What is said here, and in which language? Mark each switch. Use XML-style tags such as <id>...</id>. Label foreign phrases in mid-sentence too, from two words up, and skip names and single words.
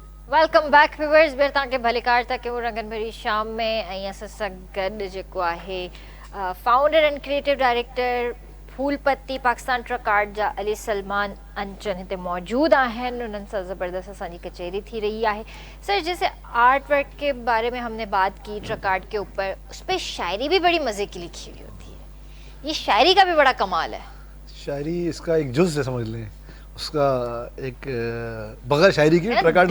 <en>welcome back viewers</en> <sd>बेर तव्हांखे भलीकार था कयूं रंगन भरी शाम में ऐं असां सां गॾु जेको आहे</sd> <en>founder and creative director</en> <sd>फूलपत्ती पाकिस्तान ट्रक आर्ट जा अली सलमान अंचन हिते मौजूद आहिनि। उन्हनि सां ज़बरदस्त असांजी कचेरी थी रही है।</sd> <ur>سر، جیسے</ur> <en>art work</en> <ur>کے بارے میں ہم نے بات کی</ur> <en>truck art</en> <ur>کے اوپر، اس پر شاعری بھی بڑی مزے کی لکھی ہوئی ہوتی ہے. یہ شاعری کا بھی بڑا کمال ہے. شاعری اس کا ایک جزو ہے، سمجھ لیں اس کا ایک بغیر شاعری کے</ur> <en>truck art</en>